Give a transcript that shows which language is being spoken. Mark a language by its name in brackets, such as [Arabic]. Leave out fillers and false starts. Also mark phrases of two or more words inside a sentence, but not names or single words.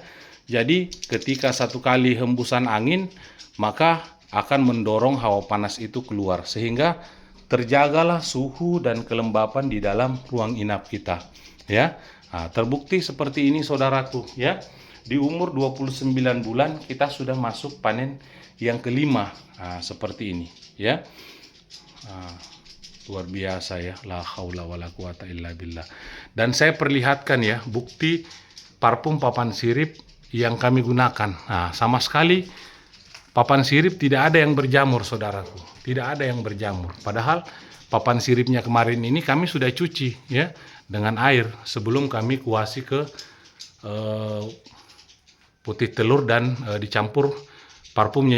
[Indonesian] Jadi ketika satu kali hembusan angin, maka akan mendorong hawa panas itu keluar, sehingga terjagalah suhu dan kelembapan di dalam ruang inap kita ya. Terbukti seperti ini, saudaraku ya. Di umur 29 bulan kita sudah masuk panen yang kelima. Seperti ini ya. Luar biasa ya, [Arabic] لا حول ولا قوة إلا بالله. [Indonesian] Dan saya perlihatkan ya bukti parfum papan sirip yang kami gunakan. Sama sekali papan sirip tidak ada yang berjamur, saudaraku. Tidak ada yang berjamur. Padahal papan siripnya kemarin ini kami sudah cuci ya dengan air sebelum kami kuasi ke putih telur dan dicampur parfumnya.